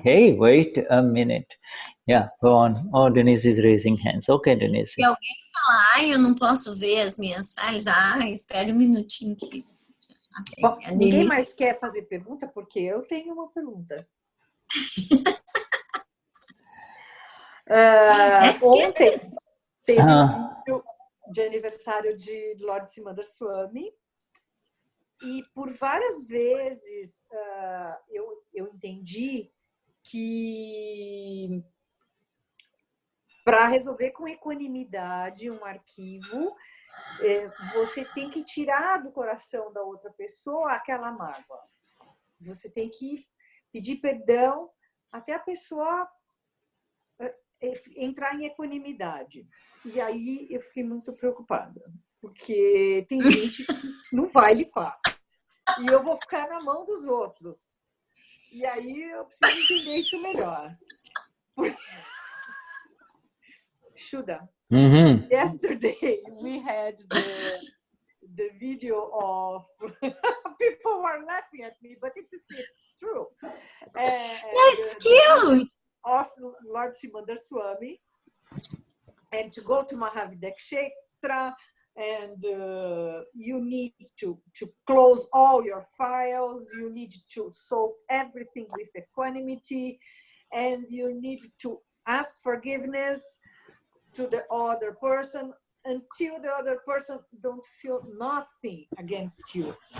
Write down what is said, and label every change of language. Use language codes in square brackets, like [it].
[en] Hey, wait a minute. Yeah, go on. Oh, Denize is raising hands. Okay, Denize. [pt] Se alguém falar, eu não posso ver as minhas falhas, espere um minutinho que... Bom, ninguém mais quer fazer pergunta, porque eu tenho uma pergunta. Ontem teve um vídeo de aniversário de Lord Simandhar Swami e por várias vezes eu entendi que para resolver com equanimidade um arquivo, você tem que tirar do coração da outra pessoa aquela mágoa. Você tem que pedir perdão até a pessoa entrar em equanimidade. E aí eu fiquei muito preocupada, porque tem gente que não vai limpar. E eu vou ficar na mão dos outros. E aí eu preciso entender isso melhor. [en] Shuddha, yesterday we had the video of people were laughing at me, but it's true. That's cute! Of Lord Simandhar Swami, and to go to Mahavidakshetra, and you need to close all your files, you need to solve everything with equanimity, and you need to ask forgiveness to the other person until the other person don't feel nothing against you.